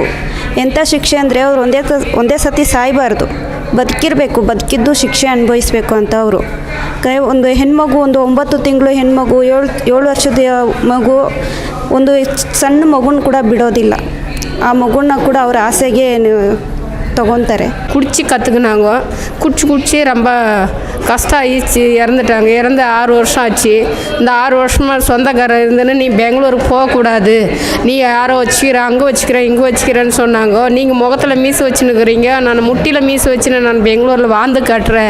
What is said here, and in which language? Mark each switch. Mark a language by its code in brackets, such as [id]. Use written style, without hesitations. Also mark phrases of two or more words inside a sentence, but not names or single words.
[kn] ಎಂಥ ಶಿಕ್ಷೆ ಅಂದರೆ ಅವ್ರು ಒಂದೇ ಸತಿ ಸಾಯಬಾರ್ದು, ಬದುಕಿರಬೇಕು, ಬದುಕಿದ್ದು ಶಿಕ್ಷೆ ಅನುಭವಿಸ್ಬೇಕು ಅಂತ ಅವರು. ಒಂದು ಹೆಣ್ಮಗು, ಒಂದು 9 ತಿಂಗಳು ಹೆಣ್ಮಗು, 7 ವರ್ಷದ ಮಗು, ಒಂದು ಸಣ್ಣ ಮಗುನ ಕೂಡ ಬಿಡೋದಿಲ್ಲ. ಆ ಮಗುನ ಕೂಡ ಅವ್ರ ಆಸೆಗೆ தகோன்தரே [ta] குடிச்சு கற்றுக்குனாங்க. குடிச்சு ரொம்ப கஷ்டம் ஆயிடுச்சு. இறந்துட்டாங்க. இறந்து 6 வருஷம் ஆச்சு. இந்த 6 வருஷமாக சொந்தக்காரர் இருந்தேன்னு நீ பெங்களூருக்கு போகக்கூடாது, நீ யாரோ வச்சுக்கிற, அங்கே வச்சுக்கிறேன், இங்கே வச்சுக்கிறேன்னு சொன்னாங்க. நீங்கள் முகத்தில் மீசு வச்சுன்னுக்குறீங்க, நான் முட்டியில் மீசு வச்சுன்னு நான் பெங்களூரில் வாழ்ந்து காட்டுறேன்.